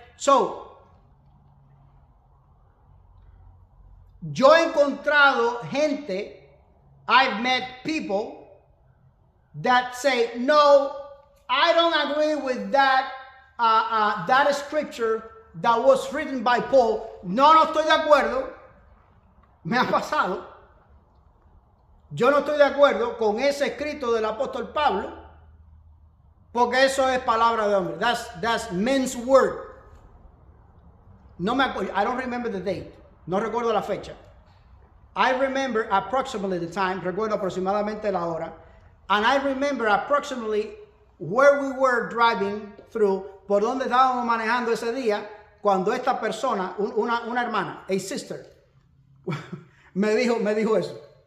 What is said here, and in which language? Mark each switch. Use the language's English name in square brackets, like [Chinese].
[English] So, yo he encontrado gente, I've met people that say, no, I don't agree with that scripture that was written by Paul. [Spanish] No estoy de acuerdo. Me ha pasado. Yo no estoy de acuerdo con ese escrito del apóstol Pablo, porque eso es palabra de hombre. [English] That's men's word. No me acuerdo. I don't remember the date. No recuerdo la fecha. I remember approximately the time. [Spanish] Recuerdo aproximadamente la hora. And I remember approximately where we were driving through, por donde estábamos manejando ese día, cuando esta persona, una hermana, a sister, me dijo eso.